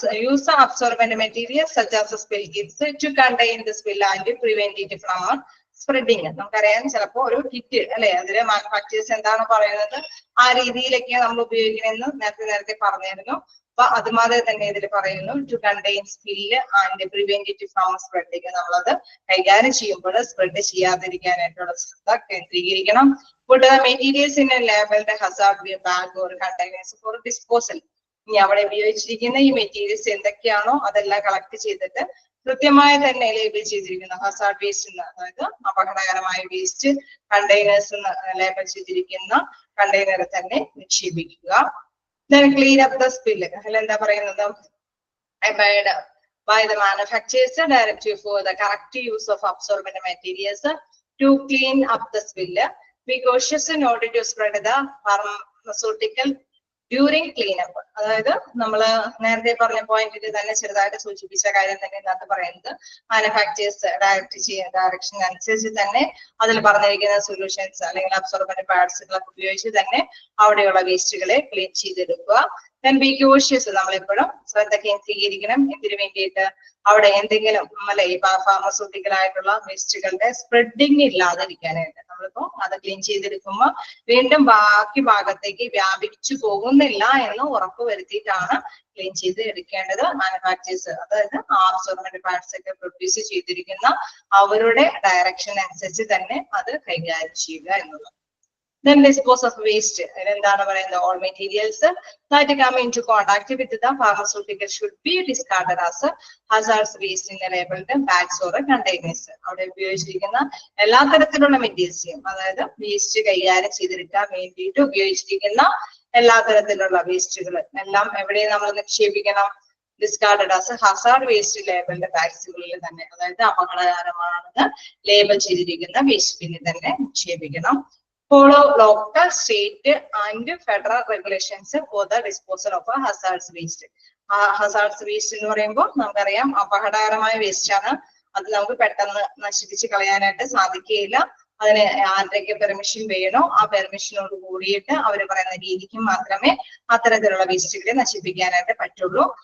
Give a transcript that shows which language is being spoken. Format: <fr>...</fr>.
<en>Use absorbent materials such as spill kits to contain the spill and prevent it from spreading.</en> <ml>നമുക്കറിയാം ചിലപ്പോ ഒരു kit അല്ലെ, അതിലെ manufacturers എന്താണ് പറയുന്നത് ആ രീതിയിലൊക്കെ നമ്മൾ ഉപയോഗിക്കണമെന്ന് നേരത്തെ പറഞ്ഞിരുന്നു. അപ്പൊ അതുമാതിരി തന്നെ ഇതിൽ പറയുന്നു</ml> <en>To contain spill and prevent it from spreading.</en> <ml>നമ്മളത് കൈകാര്യം ചെയ്യുമ്പോൾ സ്പ്രെഡ് ചെയ്യാതിരിക്കാനായിട്ടുള്ള ശ്രദ്ധ കേന്ദ്രീകരിക്കണം.</ml> <en>Put the materials in a labeled hazard bag or containers for disposal.</en> <ml>ഇനി അവിടെ ഉപയോഗിച്ചിരിക്കുന്ന ഈ മെറ്റീരിയൽസ് എന്തൊക്കെയാണോ അതെല്ലാം കളക്ട് ചെയ്തിട്ട് കൃത്യമായി തന്നെ ലേബിൾ ചെയ്തിരിക്കുന്ന ഹസാർഡ് വേസ്റ്റ് എന്ന്, അതായത് അപകടകരമായ വേസ്റ്റ് കണ്ടെയ്നേഴ്സ് ലേബിൾ ചെയ്തിരിക്കുന്ന കണ്ടെയ്നറിൽ തന്നെ നിക്ഷേപിക്കുക.</ml> <en>Then clean up the spill.</en> <ml>എന്താ പറയുന്നത്?</ml> <en>Abide by the manufacturers directive for the correct use of absorbent materials to clean up the spill. Be cautious in order to spread the pharmaceutical during cleanup.</en> <ml>അതായത് നമ്മള് നേരത്തെ പറഞ്ഞ പോയിന്റിൽ തന്നെ ചെറുതായിട്ട് സൂചിപ്പിച്ച കാര്യം തന്നെ ഇതിനകത്ത് പറയുന്നത് മാനുഫാക്ചേഴ്സ് ഡയറക്ഷൻ അനുസരിച്ച് തന്നെ അതിൽ പറഞ്ഞിരിക്കുന്ന സൊല്യൂഷൻസ് അല്ലെങ്കിൽ അബ്സോർബന്റ് പാഡ്സുകളൊക്കെ ഉപയോഗിച്ച് തന്നെ അവിടെയുള്ള വേസ്റ്റുകളെ ക്ലീൻ ചെയ്തെടുക്കുക.</ml> <en>Then be cautious.</en> <ml>നമ്മളെപ്പോഴും ശ്രദ്ധ കേന്ദ്രീകരിക്കണം. എന്തിനു വേണ്ടിയിട്ട്? അവിടെ എന്തെങ്കിലും ഈ ഫാർമസ്യൂട്ടിക്കൽ ആയിട്ടുള്ള വേസ്റ്റുകളുടെ സ്പ്രെഡിങ് ഇല്ലാതിരിക്കാനായിട്ട്. നമ്മളിപ്പോ അത് ക്ലീൻ ചെയ്തെടുക്കുമ്പോൾ വീണ്ടും ബാക്കി ഭാഗത്തേക്ക് വ്യാപിച്ചു പോകുന്നില്ല എന്ന് ഉറപ്പ് വരുത്തിയിട്ടാണ് ക്ലീൻ ചെയ്ത് എടുക്കേണ്ടത്. മാനുഫാക്ചേഴ്സ് അതായത് അബ്സോർബന്റ് പാഡ്സ് ഒക്കെ പ്രൊഡ്യൂസ് ചെയ്തിരിക്കുന്ന അവരുടെ ഡയറക്ഷൻ അനുസരിച്ച് തന്നെ അത് കൈകാര്യം ചെയ്യുക എന്നുള്ളത്.</ml> <en>Then dispose of waste.</en> <ml>എന്താണ് പറയുന്നത്?</ml> <en>All materials that come into contact with the pharmaceutical should be discarded as hazardous waste in the labeled bags or containers.</en> <ml>അവിടെ ഉപയോഗിച്ചിരിക്കുന്ന എല്ലാ തരത്തിലുള്ള മെറ്റീരിയൽസും അതായത് വേസ്റ്റ് കൈകാര്യം ചെയ്തെടുക്കാൻ വേണ്ടിയിട്ട് ഉപയോഗിച്ചിരിക്കുന്ന എല്ലാ തരത്തിലുള്ള വേസ്റ്റുകൾ എല്ലാം എവിടെ നമ്മൾ നിക്ഷേപിക്കണം?</ml> <en>discarded as hazard waste</en> <ml>ലേബലിന്റെ ബാഗ്സുകളിൽ തന്നെ, അതായത് അപകടകരമാണെന്ന് ലേബൽ ചെയ്തിരിക്കുന്ന വേസ്റ്റ് ബിന്നിൽ തന്നെ നിക്ഷേപിക്കണം.</ml> <en>Follow local, state and federal regulations for the disposal of hazardous waste.</en> <ml>Hazardous waste എന്ന് പറയുമ്പോൾ നമുക്കറിയാം അപകടകരമായ വേസ്റ്റ് ആണ്. അത് നമുക്ക് പെട്ടെന്ന് നശിപ്പിച്ച് കളയാനായിട്ട് സാധിക്കുകയില്ല. അതിന് ആരുടെയൊക്കെ പെർമിഷൻ വേണോ ആ പെർമിഷനോട് കൂടിയിട്ട് അവർ പറയുന്ന രീതിക്ക് മാത്രമേ അത്തരത്തിലുള്ള വേസ്റ്റുകളെ നശിപ്പിക്കാനായിട്ട് പറ്റുള്ളൂ.</ml>